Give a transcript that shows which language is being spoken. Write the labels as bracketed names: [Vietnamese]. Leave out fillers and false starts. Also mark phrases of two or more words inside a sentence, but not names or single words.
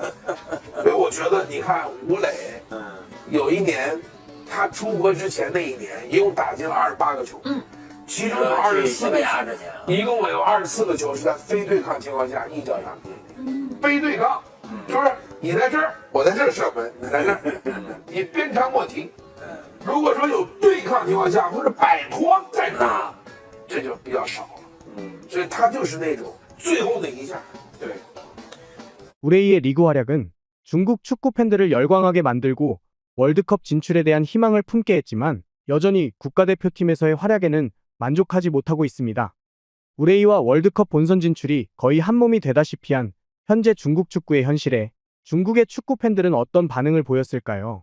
[Chinese] 所以我觉得你看吴磊，有一年他出国之前那一年，一共打进了28个球，其中有24个球，一共有24个球是在非对抗情况下一脚上进，非对抗，就是。你在这儿，我在这儿射门，你在这儿，你鞭长莫及。如果说有对抗情况下或者摆脱再拿，这就比较少了。所以他就是那种最后那一下。对。 [Korean] 우레이의 리그 활약은 중국 축구 팬들을 열광하게 만들고 월드컵 진출에 대한 희망을 품게 했지만 여전히 국가대표팀에서의 활약에는 만족하지 못하고 있습니다. 우레이와 월드컵 본선 진출이 거의 한몸이 되다시피 한 현재 중국 축구의 현실에 중국의 축구 팬들은 어떤 반응을 보였을까요?